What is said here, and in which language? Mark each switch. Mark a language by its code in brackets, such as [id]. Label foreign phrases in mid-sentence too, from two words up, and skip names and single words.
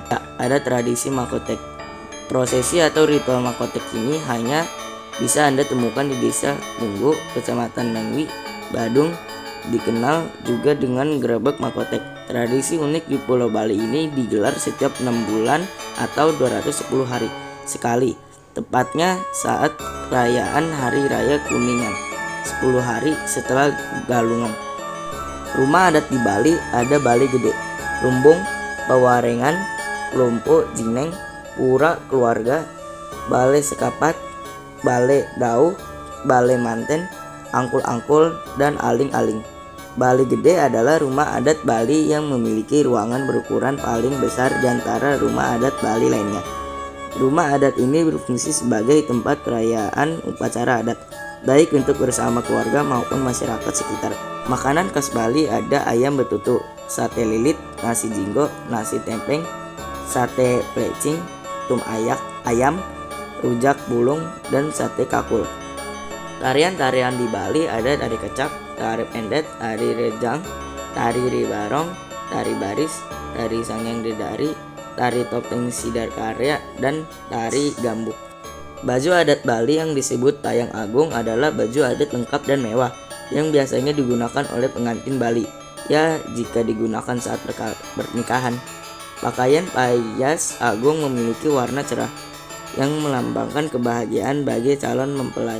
[id] Ada tradisi makotek. Prosesi atau ritual makotek ini hanya bisa Anda temukan di desa Munggu, Kecamatan Mengwi, Badung, dikenal juga dengan gerebek makotek. Tradisi unik di Pulau Bali ini digelar setiap 6 bulan atau 210 hari sekali, tepatnya saat perayaan Hari Raya Kuningan, 10 hari setelah Galungan. Rumah adat di Bali ada Bali Gede, Lumbung, Pawarengan, Lompo, Jineng, Pura Keluarga, Bale Sekapat, Bale Dauh, Bale Manten, Angkul-Angkul, dan Aling-Aling. Bali Gede adalah rumah adat Bali yang memiliki ruangan berukuran paling besar di antara rumah adat Bali lainnya. Rumah adat ini berfungsi sebagai tempat perayaan upacara adat, baik untuk bersama keluarga maupun masyarakat sekitar. Makanan khas Bali ada ayam betutu, sate lilit, nasi jinggo, nasi tempeng, sate plecing, tum ayak, ayam, rujak bulung, dan sate kakul. Tarian-tarian di Bali ada tari kecak, tari pendet, tari rejang, tari ribarong, tari baris, tari sangyang dedari, tari topeng sidar karya, dan tari gambuk. Baju adat Bali yang disebut Tayang Agung adalah baju adat lengkap dan mewah yang biasanya digunakan oleh pengantin Bali, ya jika digunakan saat pernikahan. Pakaian Payas Agung memiliki warna cerah yang melambangkan kebahagiaan bagi calon mempelai.